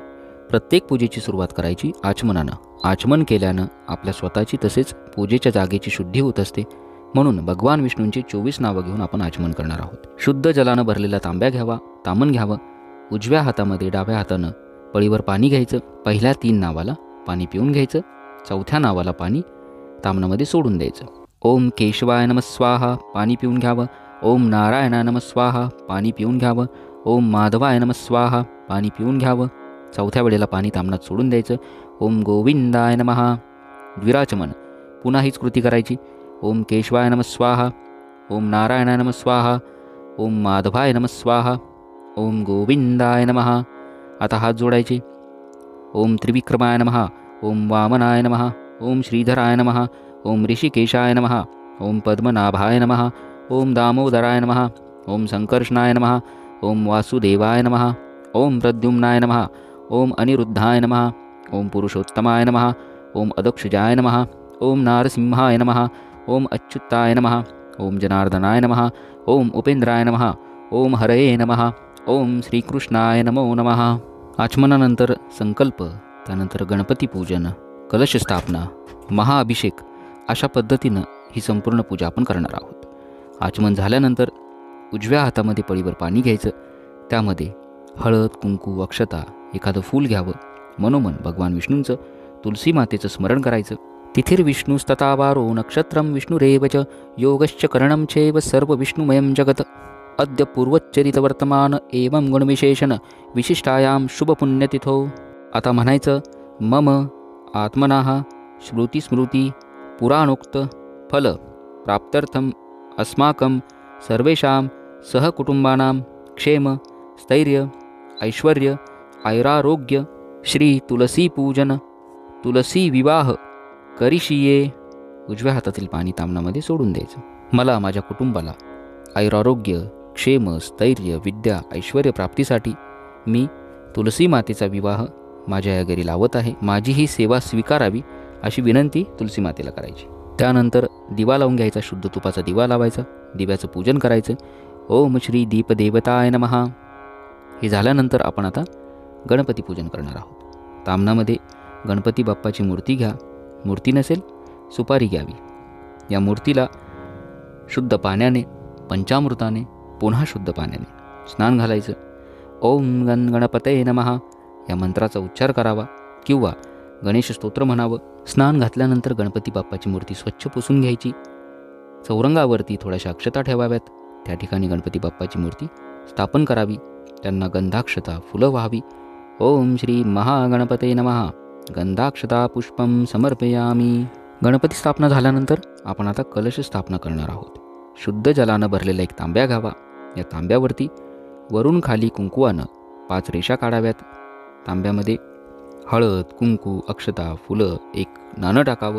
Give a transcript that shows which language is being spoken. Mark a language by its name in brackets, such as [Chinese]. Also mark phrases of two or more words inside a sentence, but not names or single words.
[Marathi] प्रत्येक पूजेची सुरुवात करायची आचमनानं. आचमन केल्यानं आपल्या स्वतःची तसेच पूजेच्या जागेची शुद्धी होत असते. म्हणून भगवान विष्णूंची 24 नावं घेऊन आपण आचमन करणार आहोत. शुद्ध जलानं भरलेला तांब्या घ्यावा, तामन घ्यावं. उजव्या हातामध्ये डाव्या हातानं पळीवर पाणी घ्यायचं. पहिल्या 3 नावाला पाणी पिऊन घ्यायचं. चौथ्या नावाला पाणी तामनामध्ये सोडून द्यायचं. [Sanskrit] ओम केशवाय नमः स्वाहा, [Marathi] पाणी पिऊन घ्यावं. [Sanskrit] ओम नारायणाय नमः स्वाहा, [Marathi] पाणी पिऊन घ्यावं. [Sanskrit] ओम माधवाय नमः स्वाहा, [Marathi] पाणी पिऊन घ्यावं. चौथ्या वेळेला पाणी तामणात सोडून द्यायचं. [Sanskrit] ओम गोविंदाय नमः. द्विराचमन. [Marathi] पुन्हा हीच कृती करायची. [Sanskrit] ओम केशवाय नमः स्वाहा, ओम नारायणाय नमः स्वाहा, ओम माधवाय नमः स्वाहा, ओम गोविंदाय नमः. [Marathi] आता हात जोडायचे. [Sanskrit] ओम त्रिविक्रमाय नमः, ओम वामनाय नमः, ओम श्रीधराय नमः, ओम ऋषिकेशाय नमः, ओम पद्मनाभाय नमः, ओम दामोदराय नमः, ओम संकर्षणाय नमः, ओम वासुदेवाय नमः, ओम प्रद्युम्नाय नमः, ओम अनिरुद्धाय नमः, ओम पुरुषोत्तमाय नमः, ओम अदक्षजाय नमः, ओम नारसिंहाय नमः, ओम अच्युताय नमः, ओम जनार्दनाय नमः, ओम उपेंद्राय नमः, ओम हरये नमः, ओम श्रीकृष्णाय नमो नमः. [Marathi] आचमनानंतर संकल्प, त्यानंतर गणपती पूजन, कलश स्थापना, महाअभिषेक अशा पद्धतीनं ही संपूर्ण पूजा आपण करणार आहोत. आचमन झाल्यानंतर उजव्या हातामध्ये पळीवर पाणी घ्यायचं. त्यामध्ये हळद, कुंकू, अक्षता, एखादं फूल घ्यावं. मनोमन भगवान विष्णूंचं, तुलसी मातेचं स्मरण करायचं. [Sanskrit] तिथिर्विष्णुस्ततावारो नक्षत्रं विष्णुरेव च योगश्च करणं चैव सर्व विष्णुमयं जगत. अद्य पूर्वचरितवर्तमान एवं गुणविशेषण विशिष्टायां शुभपुण्यतिथो. [Marathi] आता म्हणायचं, [Sanskrit] मम आत्मनः श्रुतिस्मृती पुराणोक्त फल प्राप्त्यर्थम अस्माकं सर्वेषां सहकुटुंबानां क्षेम स्थैर्य ऐश्वर्य ऐरारोग्य श्री तुलसी पूजन तुलसी विवाह करिशिये. [Marathi] उजव्या हातातील पाणी तामणामध्ये सोडून द्यायचं. मला माझ्या कुटुंबाला ऐरारोग्य, क्षेम, स्थैर्य, विद्या, ऐश्वर्य प्राप्तीसाठी मी तुलसी मातेचा विवाह माझ्या या घरी लावत आहे. माझी ही सेवा स्वीकारावी अशी विनंती तुलसी मातेला करायची. त्यानंतर दिवा लावून घ्यायचा. शुद्ध तुपाचा दिवा लावायचा. दिव्याचं पूजन करायचं. [Sanskrit] ओम श्री दीपदेवताय नमः. [Marathi] हे झाल्यानंतर आपण आता गणपती पूजन करणार आहोत. तामणामध्ये गणपती बाप्पाची मूर्ती घ्या. मूर्ती नसेल सुपारी घ्यावी. या मूर्तीला शुद्ध पाण्याने, पंचामृताने, पुन्हा शुद्ध पाण्याने स्नान घालायचं. [Sanskrit] ओम गण गणपतये नमः [Marathi] या मंत्राचा उच्चार करावा किंवा गणेश स्तोत्र म्हणावं. स्नान घातल्यानंतर गणपती बाप्पाची मूर्ती स्वच्छ पुसून घ्यायची. चौरंगावरती थोड्याशा अक्षता ठेवाव्यात. त्या ठिकाणी गणपती बाप्पाची मूर्ती स्थापन करावी. त्यांना गंधाक्षता, फुलं व्हावी. [Sanskrit] ओम श्री महागणपते नमः. गंधाक्षता पुष्पम समर्पयामी. [Marathi] गणपती स्थापना झाल्यानंतर आपण आता कलश स्थापना करणार आहोत. शुद्ध जलानं भरलेला एक तांब्या घ्यावा. या तांब्यावरती वरून खाली कुंकुवानं 5 रेषा काढाव्यात. तांब्यामध्ये हळद, कुंकू, अक्षता, फुलं, एक नाणं टाकावं.